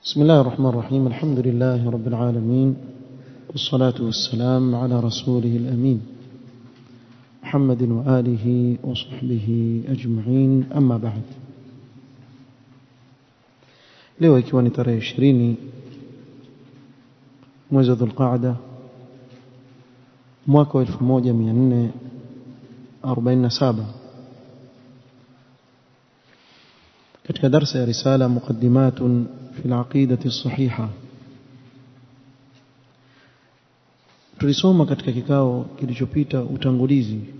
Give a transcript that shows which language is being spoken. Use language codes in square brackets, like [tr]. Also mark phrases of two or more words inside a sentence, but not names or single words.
[ar] بسم الله الرحمن الرحيم. الحمد لله رب العالمين، والصلاة والسلام على رسوله الأمين محمد وآله وصحبه أجمعين، أما بعد. [sw] leo ikiwa ni tarehe 20 mwezi wa Dhulqaada mwaka wa 1447, katika darasa ya risala muqaddimatun fi al-aqidati as-sahiha, tulisoma katika kikao kilichopita utangulizi,